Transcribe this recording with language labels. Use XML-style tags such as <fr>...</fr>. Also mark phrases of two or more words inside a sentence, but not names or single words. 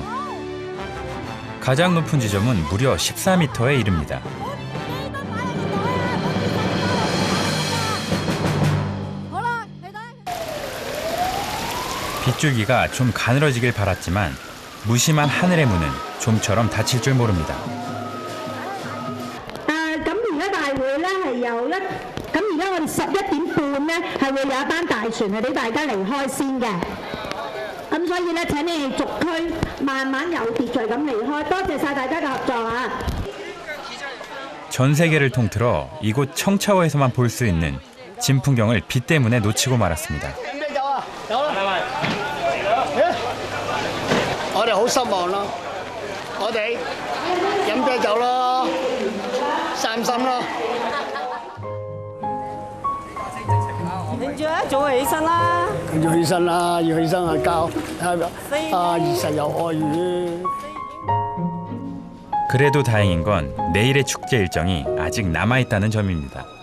<ko>가장 높은 지점은 무려 14m에 이릅니다. 빗줄기가 좀 가늘어지길 바랐지만 무심한 하늘의 문은 좀처럼 닫힐 줄 모릅니다.</ko> <yue>咁而家大會咧係有咁而家我哋11點半咧係會有一班大船係俾大家離開先嘅。咁所以咧請你哋逐區慢慢有秩序咁離開。多謝晒大家嘅合作啊！</yue> <ko>전 세계를 통틀어 이곳 청차오에서만 볼 수 있는 진풍경을 비 때문에 놓치고 말았습니다.</ko> <yue>飲啤酒啊？有啦。我哋好失望咯，我哋飲啤酒咯，散心咯。你要一早起身啦。要起身啦，要起身啊教二十有愛語。</yue> <ko>그래도 다행인 건 내일의 축제 일정이 아직 남아있다는 점입니다.</ko>